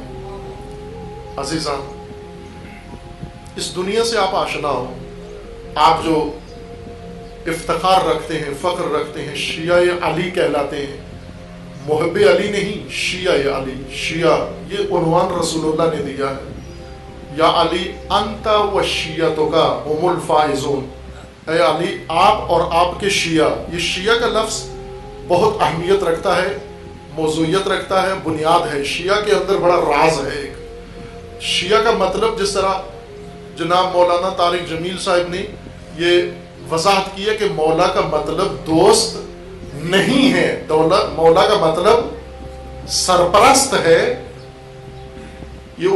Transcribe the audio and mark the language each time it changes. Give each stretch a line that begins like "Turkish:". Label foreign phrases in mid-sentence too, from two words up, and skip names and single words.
Urdu: عزیزان، اس دنیا سے آپ آشنا ہو، آپ جو افتخار رکھتے ہیں، فخر رکھتے ہیں، شیعہ علی کہلاتے ہیں، محب علی نہیں، شیعہ علی۔ شیعہ یہ عنوان رسول اللہ نے دیا ہے،
Arabic: یا علی انت و شیعتک هم الفائزون،
Urdu: اے علی آپ اور آپ کے شیعہ۔ یہ شیعہ کا لفظ بہت اہمیت رکھتا ہے، موضوعیت رکھتا ہے، بنیاد ہے، شیعہ کے اندر بڑا راز ہے ایک۔ شیعہ کا مطلب جس طرح جناب مولانا طارق جمیل صاحب نے یہ وضاحت کی ہے کہ مولا کا مطلب دوست نہیں ہے، مولا کا مطلب سرپرست ہے، یہ ان کی تفسیر ہے۔